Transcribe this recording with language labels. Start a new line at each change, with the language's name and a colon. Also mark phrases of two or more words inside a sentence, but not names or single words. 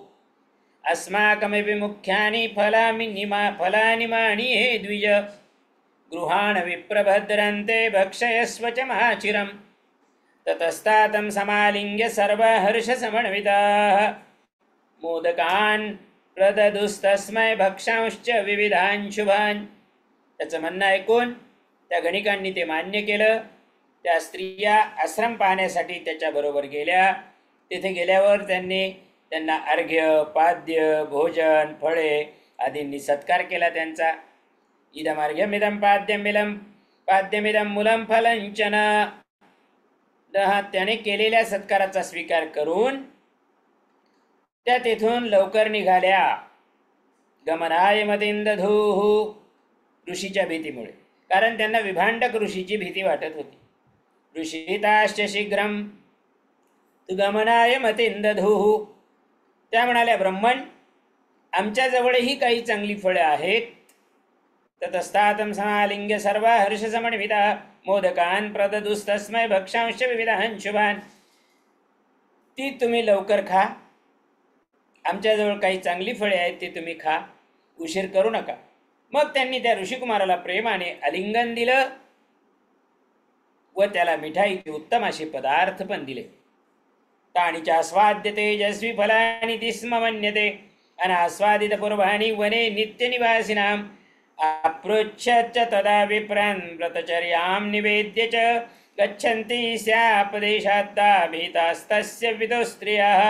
Sanskrit: अस्माकमपि मुख्यानि फलानि माणिये द्विज. गृहाण विप्रभद्रन्ते भक्षयस्व च माचिरम्. ततस्तातं समालिङ्ग्य सर्वहर्षसमन्विताः. मोदकान् प्रददुस्तस्मै भक्षांश्च विविधान् शुभान्.
Marathi: त्याचं म्हणणं ऐकून त्या गणिकांनी ते मान्य केलं. त्या स्त्रिया आश्रम पाहण्यासाठी त्याच्याबरोबर गेल्या. तिथे गेल्यावर त्यांना अर्घ्य, पाद्य, भोजन, फळे आदींनी सत्कार केला त्यांचा.
Sanskrit: इदमर्घ्यमिदं पाद्यमिदं मूलं फलं च नः.
Marathi: त्याने केलेल्या सत्काराचा स्वीकार करून त्या तेथून लवकर निघाल्या.
Sanskrit: गमनाय मतिं दधुः.
Marathi: ऋषीच्या भीतीमुळे, कारण त्यांना विभांडक ऋषीची भीती वाटत होती.
Sanskrit: ऋषिताश्च शीघ्रं तु गमनाय मतिं दधुः.
Marathi: त्या म्हणाल्या, ब्रह्मण, आमच्याजवळही काही चांगली फळे आहेत.
Sanskrit: ततस्तातं समालिङ्ग्य सर्वा हर्षसमन्विता. मोदकान् प्रददुस्तस्मै भक्षांश्च विविधान् शुभान्.
Marathi: ती तुम्ही लवकर खा. आमच्याजवळ काही चांगली फळे आहेत, ती तुम्ही खा. उशीर करू नका. मग त्यांनी त्या ऋषिकुमाराला प्रेमाने आलिंगन दिलं व त्याला मिठाईचे उत्तम असे पदार्थ पण दिले.
Sanskrit: ताणीच्या आस्वाद्य तेजस्वी फलानि तिस्म मन्यते. अनास्वादित पूर्वाणि वने नित्यनिवासिनाम्. अपृच्छच्च तदा विप्रान् व्रतचर्यां निवेद्य च गच्छन्ति स्यापदेशाद्दा भीतास्तस्य विदो स्त्रियः.